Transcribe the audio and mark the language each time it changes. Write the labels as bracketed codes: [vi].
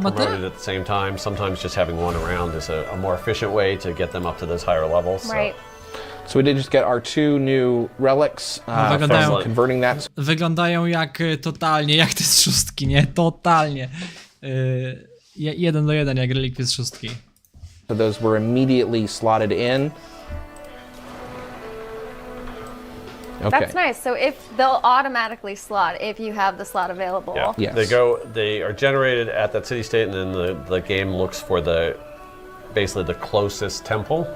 [en] promoted at the same time. Sometimes just having one around is a more efficient way to get them up to those higher levels. Right. So we did just get our 2 new relics from converting that. [pl] Wyglądają jak totalnie, jak te z 6, nie? Totalnie. 1 do 1 jak relikwie z 6. [en] So those were immediately slotted in. Okay. That's nice. So they'll automatically slot if you have the slot available. Yeah. Yes. They are generated at that city state, and then the game looks for basically the closest temple.